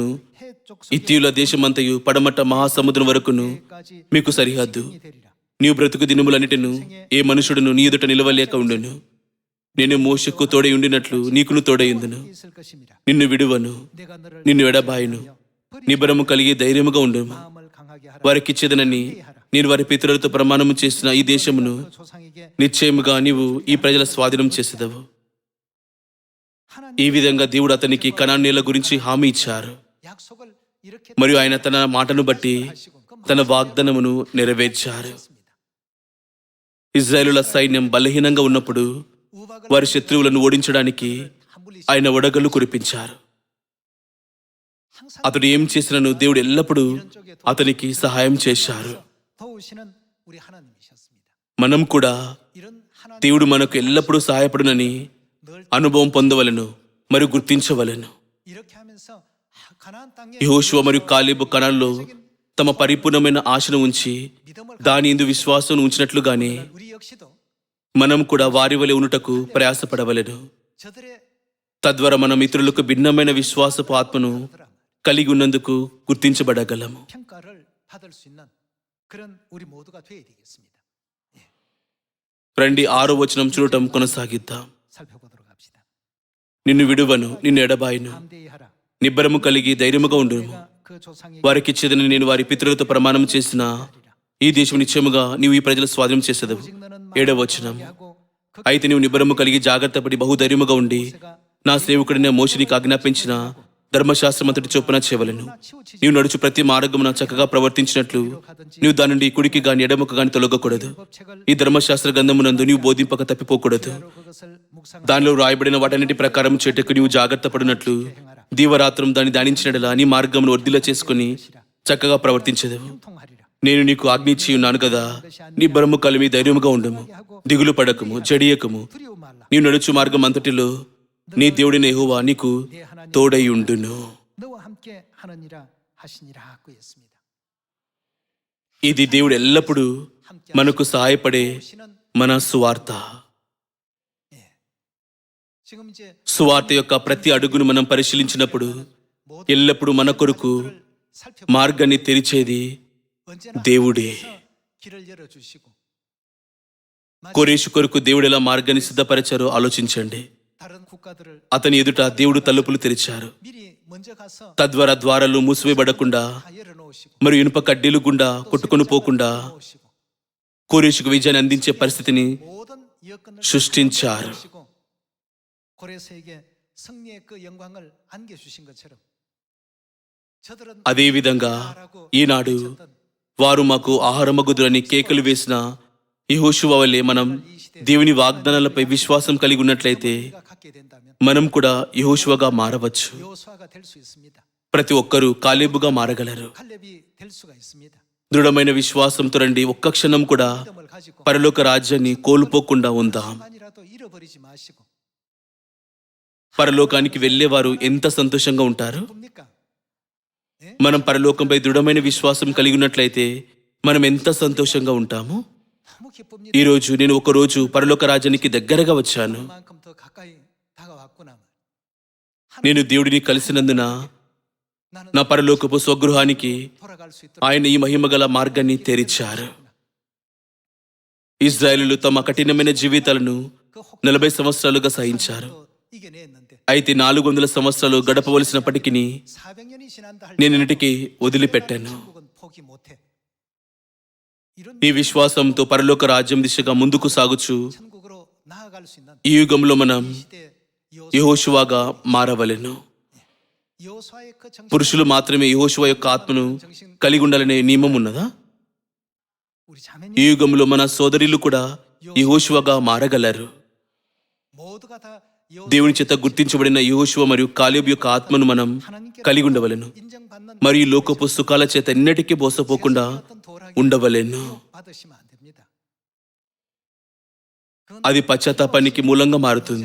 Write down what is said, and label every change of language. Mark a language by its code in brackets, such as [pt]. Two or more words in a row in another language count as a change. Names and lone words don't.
[ko] 해쪽 [te] ఇత్తియుల దేశమంతయు పడమట మహాసముద్రం వరకును [ko] 속에까지 [te] మీకు సరిహద్దు. [ko] 이 되리라. [te] నీవు బ్రతుకు దినములన్నిటిను ఏ మనుషుడును నీ ఎదుట నిలవలేక ఉండును. నేను మోషకు తోడై ఉండినట్లు నీకును తోడై ఉందును. [ko] 있을 것입니다. [te] నిన్ను విడువను, [ko] 내가 너를 [te] నిన్ను ఎడబాయను. నిబరము కలిగి ధైర్యముగా ఉండుము. [ko] 마음을 강하게 하라. [te] వారికిచ్చేదనని నేను వారి పితరులతో ప్రమాణము చేసిన ఈ దేశమును [ko] 그 조상에게 [te] నిశ్చయముగా నీవు ఈ ప్రజల స్వాధీనం చేసేదవు. [ko] 하나님 [te] ఈ విధంగా దేవుడు అతనికి కనాను నేల గురించి హామీ ఇచ్చారు. [ko] 약속을 이렇게 [te] మరియు ఆయన తన మాటను బట్టి [ko] 하시고 그 [te] తన వాగ్దానమును నెరవేర్చారు. [ko] 말씀입니다. [te] ఇజ్రాయేలుల సైన్యం బలహీనంగా ఉన్నప్పుడు [ko] 우박을 [te] వారి శత్రువులను ఓడించడానికి [ko] 한 분이 [te] ఆయన వడగళ్ళు కురిపించారు. [ko] 항상 [te] అతడు ఏం చేసినను దేవుడు ఎల్లప్పుడూ అతనికి సహాయం చేశారు. [ko] 도우시는 우리 하나님이셨습니다. [te] మనం కూడా [ko] 이런 하나님 [te] దేవుడు మనకు ఎల్లప్పుడూ సహాయపడునని [ko] 늘 [te] అనుభవం పొందవలెను మరియు గుర్తించవలెను. [ko] 이렇게 하면서 가나안 땅에 [te] యెహోషువ మరియు కాలేబు కనానులో తమ పరిపూర్ణమైన ఆశను ఉంచి [ko] 믿음을 [te] దాని యందు విశ్వాసం ఉంచినట్లుగానే [ko] 가진 우리 역시도 [te] మనం కూడా వారి వలె ఉండుటకు ప్రయాసపడవలెను. [ko] 저들의 [te] తద్వారా మనం ఇతరులకు భిన్నమైన విశ్వాసపు ఆత్మను కలిగి ఉన్నందుకు గుర్తించబడగలము. [ko] 평가를 받을 수 있는 그런 우리 모두가 되어야 되겠습니다. [te] రండి, 6వ వచనం చూడటం కొనసాగిద్దాం. [ko] 살펴보도록 합시다. [te] నిన్ను విడువను, నిన్ను ఎడబాయను. [ko] 담대히 하라. [te] నిబ్బరము కలిగి ధైర్యముగా ఉండుము. [ko] 내가 그 조상에게 [te] వారికిచ్చేదని నేను వారి పితరులతో ప్రమాణం చేసిన ఈ దేశం నిశ్చయముగా నీవు ఈ ప్రజల స్వాధీనం చేసేదవు. [ko] 오직 너는 [te] 7వ వచనం, [ko] 하고 그 [te] అయితే నీవు నిబ్బరము కలిగి జాగ్రత్తపడి బహుధైర్యముగా ఉండి [ko] 모세가 [te] నా సేవకుడిన మోషేనికి ఆజ్ఞాపించిన ధర్మశాస్త్రం అంతటి చొప్పున చేయవలెను. [ko] 치우치지 [te] నీవు నడుచు ప్రతి మార్గమున చక్కగా ప్రవర్తించినట్లు నీవు దాని నుండి కుడికి గాని ఎడమకు గాని తొలగకూడదు. [ko] 법책을 [te] ఈ ధర్మశాస్త్ర గ్రంథమునందు నీవు బోధింపక తప్పిపోకూడదు. [ko] 대로 그것을 묵상하라. [te] దానిలో రాయబడిన వాటన్నిటి ప్రకారం చేటకు నీవు జాగ్రత్త పడినట్లు దీవరాత్రం దాన్ని ధ్యానించినట్లా నీ మార్గమును వర్ధిల్ల చేసుకుని చక్కగా ప్రవర్తించదవు. [ko] 통하리라. [te] నేను నీకు ఆజ్ఞించి ఉన్నాను కదా, నీ బరము కలిమి ధైర్యముగా ఉండుము, దిగులు పడకము, జడియకము. [ko] 두려워 말라. [te] నీవు నడుచు మార్గం అంతటిలో నీ దేవుడిన యెహోవా నీకు [ko] 내 하나님 [te] తోడై ఉండును. [ko] 너와 함께 하느니라 하시니라 하고 했습니다. [te] ఇది దేవుడు ఎల్లప్పుడూ మనకు సహాయపడే [ko] 오시는 [te] మన సువార్త. [ko] 지금 이제 [te] సువార్త యొక్క ప్రతి అడుగును మనం పరిశీలించినప్పుడు [ko] 모든 [te] ఎల్లప్పుడూ మన కొరకు [ko] 살펴 [te] మార్గాన్ని తెరిచేది [ko] 언제나 [te] దేవుడే. [ko] 길을 열어 주시고 [te] కోరేషు కొరకు దేవుడు ఎలా మార్గాన్ని సిద్ధపరిచారో ఆలోచించండి. [ko] 다른 국가들을 [te] అతని ఎదుట దేవుడు తలుపులు తెరిచారు. [ko] 미리 먼저 가서 [te] తద్వారా ద్వారాలు మూసివేయబడకుండా [ko] 다 열어놓으시고 놓으시고 [te] మరియు ఇనుప కడ్డీలు గుండా కొట్టుకొని పోకుండా [ko] 놓으시고 [te] కోరేషుకు విజయాన్ని అందించే పరిస్థితిని [ko] 모든 여건을 [te] సృష్టించారు. [ko] 놓으시고 고레스에게 승리의 그 영광을 안겨주신 것처럼 저들은 [te] అదేవిధంగా [ko] 라고 [te] ఈనాడు [ko] 외쳤던 [te] వారు మాకు ఆహారమగుదురని కేకలు వేసిన యెహోషువ వలె మనం దేవుని వాగ్దానాలపై విశ్వాసం కలిగి ఉన్నట్లయితే [ko] 우리가 갖게 된다면 [te] మనం కూడా యెహోషువగా మారవచ్చు. [ko] 여호수아가 될 수 있습니다. [te] ప్రతి ఒక్కరూ కాలేబుగా మారగలరు. [ko] 칼렙이 될 수가 있습니다. [te] దృఢమైన విశ్వాసంతో రండి, ఒక్క క్షణం కూడా [ko] 믿음을 가지고 [te] పరలోక రాజ్యాన్ని కోల్పోకుండా ఉందాం. [ko] 순간이라도 잃어버리지 마시고 [te] పరలోకానికి వెళ్ళేవారు ఎంత సంతోషంగా ఉంటారు. [ko] 뭡니까? [te] మనం పరలోకంపై దృఢమైన విశ్వాసం కలిగి ఉన్నట్లయితే మనం ఎంత సంతోషంగా ఉంటాము. [ko] 너무 기쁩니다. [te] ఈరోజు నేను ఒకరోజు పరలోక రాజ్యానికి దగ్గరగా వచ్చాను. [ko] 그만큼 더 가까이 다가왔구나. [te] నేను దేవుడిని కలిసినందున [ko] 나는 [te] నా పరలోకపు స్వగృహానికి [ko] 돌아갈 수 있도록 [te] ఆయన ఈ మహిమగల మార్గాన్ని తెరిచారు. ఇజ్రాయేలీయులు తమ కఠినమైన జీవితాలను [ko] 그 혹 [te] 40 సంవత్సరాలుగా సహించారు. [ko] 이겨냈는데 [te] అయితే 400 సంవత్సరాలు గడపవలసినప్పటికీ [ko] 400년이 지난다 할 [te] నేను ఇన్నిటికీ వదిలిపెట్టాను. [ko] 천국은 포기 못해. 이런 [te] ఈ విశ్వాసంతో పరలోక రాజ్యం దిశగా ముందుకు సాగుచు [ko] 천국으로 나아갈 수 있는 [te] ఈ యుగంలో మనం [ko] 이 시대 [te] యెహోషువగా మారవలెను. [ko] 여호수아의 그 정신 [te] పురుషులు మాత్రమే యెహోషువ యొక్క ఆత్మను కలిగి ఉండాలనే నియమం ఉన్నదా? [ko] 우리 자매님 [te] ఈ యుగంలో మన సోదరులు కూడా యెహోషువగా మారగలరు. [ko] 모두가 다 [te] దేవుని చేత గుర్తించబడిన యెహోషువ మరియు కాలేబు యొక్క ఆత్మను మనం కలిగి ఉండవలెను. [ko] 인정받는 [te] మరియు లోకపు సుఖాల చేత ఎన్నటికీ మోసపోకుండా [ko] 어떤 도락이 [te] ఉండవలెను. [ko] 받으시면 안 됩니다. [te] అది పశ్చాత్తాపానికి మూలంగా మారుతుంది